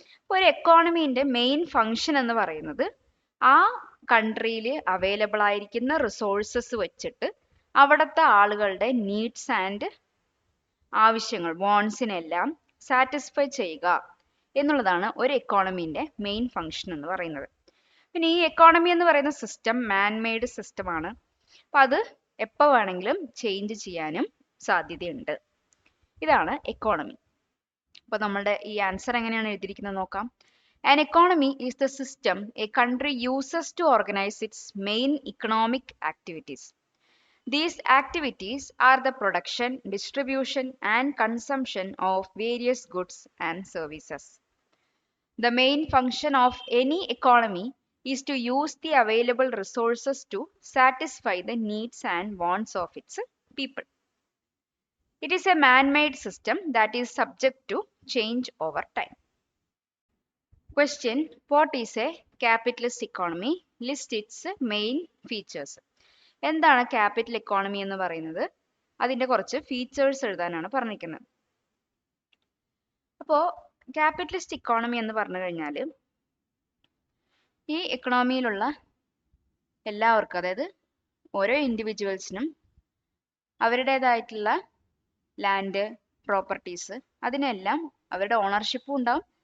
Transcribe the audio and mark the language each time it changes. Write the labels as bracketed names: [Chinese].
[Malayalam] ഒരു എക്കോണമീന്റെ main function എന്ന് പറയുന്നത് ആ കൺട്രിയിൽ അവൈലബിൾ ആയിരിക്കുന്ന റിസോഴ്സസ് വെച്ചിട്ട് അവിടുത്തെ ആളുകളുടെ നീഡ്സ് ആൻഡ് ആവശ്യങ്ങൾ വാണ്ട്സിനെല്ലാം സാറ്റിസ്ഫൈ ചെയ്യുക എന്നുള്ളതാണ് ഒരു എക്കോണമീന്റെ മെയിൻ ഫങ്ഷൻ എന്ന് പറയുന്നത്. പിന്നെ ഈ എക്കോണമി എന്ന് പറയുന്ന സിസ്റ്റം മാൻമെയ്ഡ് സിസ്റ്റമാണ്. അപ്പൊ അത് എപ്പോൾ വേണമെങ്കിലും ചേഞ്ച് ചെയ്യാനും സാധ്യതയുണ്ട്. ഇതാണ് എക്കോണമി. അപ്പൊ നമ്മളുടെ ഈ ആൻസർ എങ്ങനെയാണ് എഴുതിയിരിക്കുന്നത് നോക്കാം. [English] An economy is the system a country uses to organize its main economic activities. These activities are the production, distribution, and consumption of various goods and services. The main function of any economy is to use the available resources to satisfy the needs and wants of its people. It is a man-made system that is subject to change over time. Question: What is a capitalist economy? List its main features. [Malayalam] എന്താണ് capital economy എന്ന് പറയുന്നത്? അതിന്റെ കുറച്ച് features എഴുതാനാണ് പറഞ്ഞിരിക്കുന്നത്. അപ്പോൾ capitalist economy എന്ന് പറഞ്ഞു കഴിഞ്ഞാൽ ഈ എക്കണോമിയിലുള്ള എല്ലാവർക്കും, അതായത് ഓരോ ഇൻഡിവിജ്വൽസിനും അവരുടേതായിട്ടുള്ള ലാൻഡ്, പ്രോപ്പർട്ടീസ്, അതിനെല്ലാം അവരുടെ ഓണർഷിപ്പും ഉണ്ടാവും.